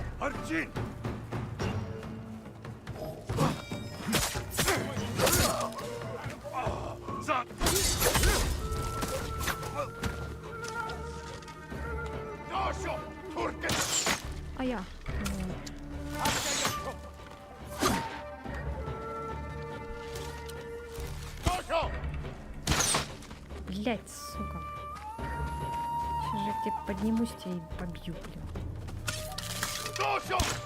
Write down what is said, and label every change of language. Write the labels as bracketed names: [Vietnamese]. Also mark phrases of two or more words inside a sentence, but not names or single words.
[Mongolian] Арчин! За! Dosho! Turgil! [Russian] А я. [Mongolian] Tosho! [Russian] Блять, сука. Сейчас же я к тебе поднимусь тебя и побью, блин. [Mongolian] Tosho!